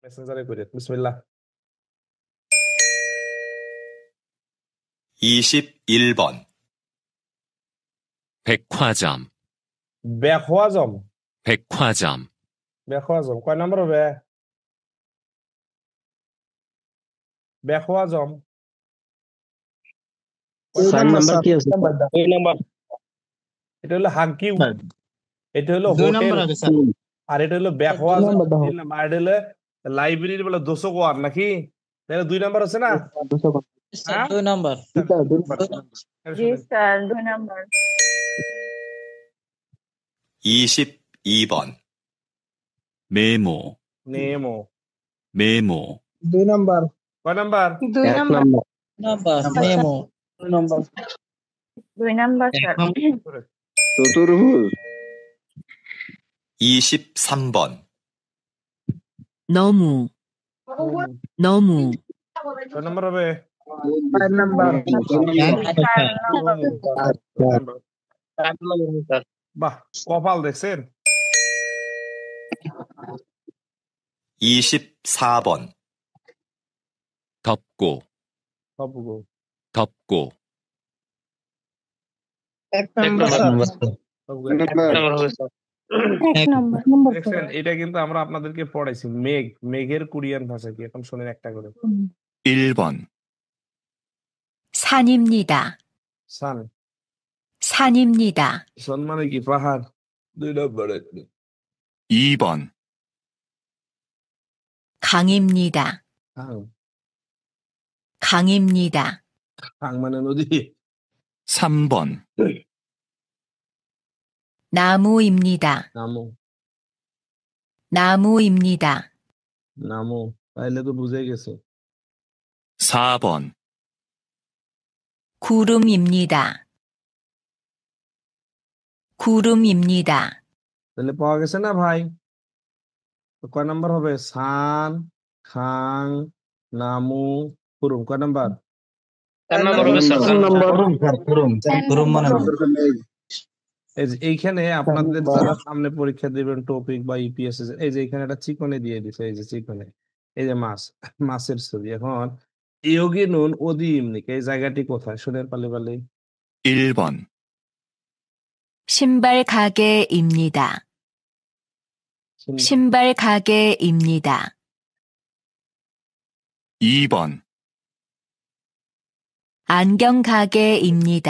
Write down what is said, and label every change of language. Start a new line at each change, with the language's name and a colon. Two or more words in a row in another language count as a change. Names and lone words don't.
Bangla: মেসেঞ্জারে করে বিসমিল্লাহ
Korean: 21번 백화점, 백화점 백화점,
Bangla: 백화점 কয় নম্বর হবে 백화점 চার নাম্বার কি আছে? দুই নাম্বার এটা হলো হাগকিউ এটা হলো দুই হোটেল নাম্বার আগে স্যার আর এটা হলো 백화점 তিন নাম্বার এটা হলো লাইব্রেরি বলে দোসোকোয়ার নাকি তাহলে 2 নাম্বার আছে না স্যার দুই নাম্বার জি স্যার 2 নাম্বার
Korean: 22번 메모,
Bangla: নেমো
Korean: 메모,
Bangla: 2 নাম্বার কয় নাম্বার 2 1 নাম্বার নাম্বার নাম্বার মেমো 2 নাম্বার 2 নাম্বার স্যার চতুর্ভুজ
Korean: 23번 너무, 너무,
Bangla: কয় নাম্বার হবে 4 নাম্বার 4 নাম্বার বাহ কপাল দেখছেন
Korean: 24번 덮고,
Bangla: সবগো
Korean: 덮고,
Bangla: 1 নাম্বার সবগো 1 নাম্বার এক নাম্বার দেখছেন এটা কিন্তু আমরা আপনাদেরকে পড়াইছি মেঘের কোরিয়ান ভাষা কি এখন শুনেন একটা করে
Korean: 1번, 산입니다.
Bangla: সান
Korean: 산입니다.
Bangla: সান মানে কি পাহাড় 2 নম্বরে
Korean: 2번, 강입니다.
Bangla: খাং
Korean: 강입니다.
Bangla: খাং মানে নদী
Korean: 3번, 나무입니다.
Bangla: নামো
Korean: 나무입니다.
Bangla: নামো তাইলে তো বুঝে গেছে
Korean: 4번, 구름입니다. 구름입니다.
Bangla: তাহলে পাওয়া গেছে না ভাই তো কয় নাম্বার হবে
Korean: 산 강 나무 구름
Bangla: কয় নাম্বার 4 নাম্বার হবে স্যার 3 নাম্বার গরম মানে এই যে এইখানে আপনাদের যারা সামনে পরীক্ষা দিবেন টপিক বা ইপিএস এই যে এখানে একটা চিকনে দিয়ে দিছে এই যে চিকনে এই যে মাছের ছবি এখন
Korean: 여기는 어딥니까
Bangla: এই জায়গাটি কোথায় শুনেন
Korean: 빨리 빨리 1번, 신발 가게입니다. 신발 가게입니다. 2번, 안경 가게입니다.